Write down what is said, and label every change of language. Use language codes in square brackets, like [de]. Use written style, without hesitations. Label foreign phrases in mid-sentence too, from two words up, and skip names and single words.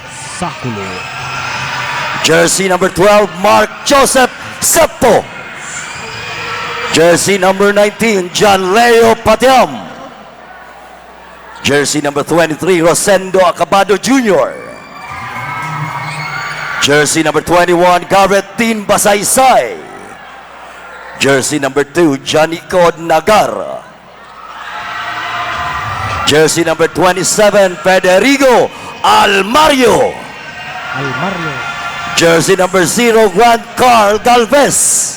[en] Jersey number 12, Mark Joseph Septo. Jersey number 19, John Leo Patiam. Jersey number 23, Rosendo Acabado Jr. Jersey number 21, Garrett Dean Basaysay. Jersey number 2, Johnny Cod Nagar. Jersey number 27, Federico Almario. Jersey number 0, Juan Carl Galvez.